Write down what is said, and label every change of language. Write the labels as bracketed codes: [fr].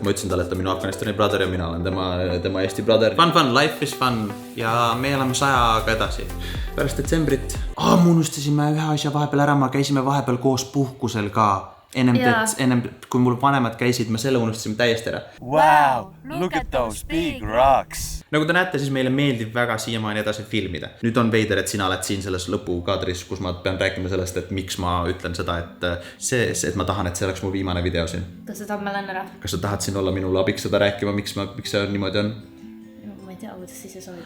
[et] Ma ütlesin talle, et ta minu Afganistani brother ja mina olen tema Eesti brother. [en] Fun, life is fun [et] ja me elame 100-ga edasi. Pärast detsembrit. Me unustasime ühe asja vahepeal ära, ma käisime vahepeal koos puhkusel ka. Ennem kui mul vanemad käisid, me selle unustasime täiesti ära. [en] Wow, look at those big rocks. [et] Nagu te näete, siis meile meeldib väga siiamaani edasi filmida. Nüüd on veider, et sina oled siin selles lõpukaadris, kus ma pean rääkima sellest, et miks ma ütlen seda, et ma tahan, et see oleks mu viimane video siin. Kas sa tahad ma lähen ära? Kas sa tahad siin olla minule abiks seda rääkima, miks see niimoodi on? Ma ei tea, kuidas siis see sobib.